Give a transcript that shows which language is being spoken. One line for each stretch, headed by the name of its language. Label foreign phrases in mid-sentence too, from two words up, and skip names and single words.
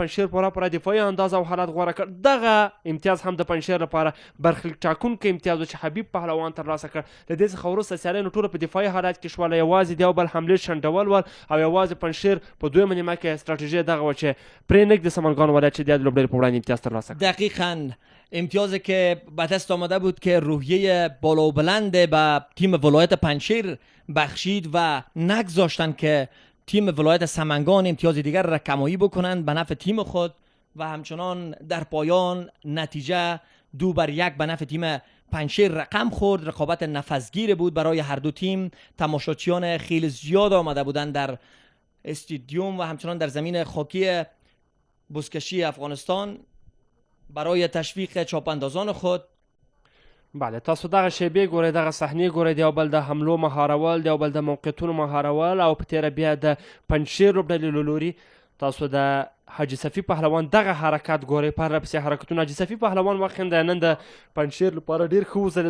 Pashto: پنجشیر پوره دفاعي انداز او حالات غوره کړ. دغه امتیاز هم د پنجشیر لپاره برخلیک ټاکونکی امتیاز و چې حبیب پهلوان ترلاسه کړ. د دې څخه وروسته سیالۍ نو ټوله په دفاعي حالات کې شوله، یوازې د یو بل حملې شنډول ول او یوازې پنجشیر په دویمه نیمه کې استراتیژي دغه وه چې پرېنږدي سمنګان ولایت چې د یادې لوبډلې په وړاندې امتیاز ترلاسه کړ.
Persian: دقیقاً امتیازی که به دست آمده بود که روحیه بالا و بلند به تیم ولایت پنجشیر بخشید و نگذاشتن که تیم ولایت سمنگان امتیاز دیگر را کمایی بکنند به نفع تیم خود و همچنان در پایان نتیجه 2-1 به نفع تیم پنجشیر رقم خورد. رقابت نفسگیر بود برای هر دو تیم. تماشاچیان خیلی زیاد آمده بودند در استادیوم و همچنان در زمین خاکی بزکشی افغانستان برای تشویق چاپاندازان خود.
Pashto: بله تاسو دغه شیبې ګورئ، دغه صحنې ګورئ، د یو بل د حملو مهارول، د یو بل د موقعیتونو مهارول او په تیره بیا د پنجشیر لوبډلې له لوري تاسو د حاجي صفي پهلوان دغه حرکت ګورئ، پرله پسې حرکتونه. حاجي صفي پهلوان وخنده نن د پنجشیر لپاره ډېر ښه وځلېد.